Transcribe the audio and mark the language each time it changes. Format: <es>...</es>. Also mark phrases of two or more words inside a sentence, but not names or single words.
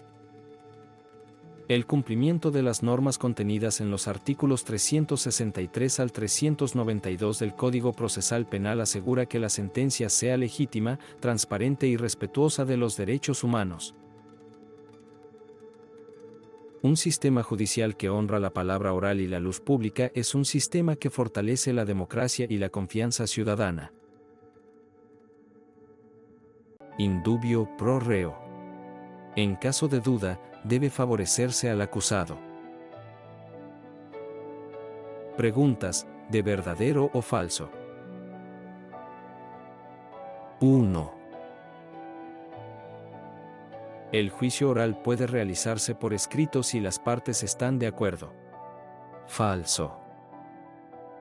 <es>El cumplimiento de las normas contenidas en los artículos 363 al 392 del Código Procesal Penal asegura que la sentencia sea legítima, transparente y respetuosa de los derechos humanos. Un sistema judicial que honra la palabra oral y la luz pública es un sistema que fortalece la democracia y la confianza ciudadana.</es> <la>In dubio pro reo.</la> <es>En caso de duda, debe favorecerse al acusado. Preguntas: ¿de verdadero o falso? 1. El juicio oral puede realizarse por escrito si las partes están de acuerdo.</es>